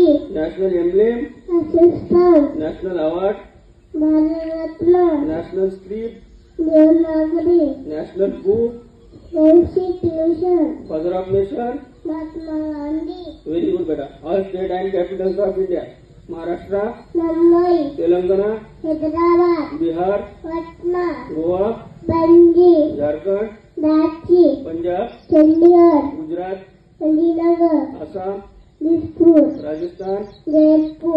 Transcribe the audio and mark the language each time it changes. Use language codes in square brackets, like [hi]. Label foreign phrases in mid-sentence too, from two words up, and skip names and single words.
[en] National emblem. Assistant, National award. Bharatratna, National script. Devanagari, National book. Constitution, Father of nation. Mahatma Gandhi, Very good, beta. All state and capitals of India. Maharashtra. Mumbai, Telangana. Hyderabad, Bihar. Patna, Goa. Bangi, Jharkhand. Ranchi, Punjab. Chandigarh, Gujarat. Srinagar, Assam. Dispur, Rajasthan. Jaipur,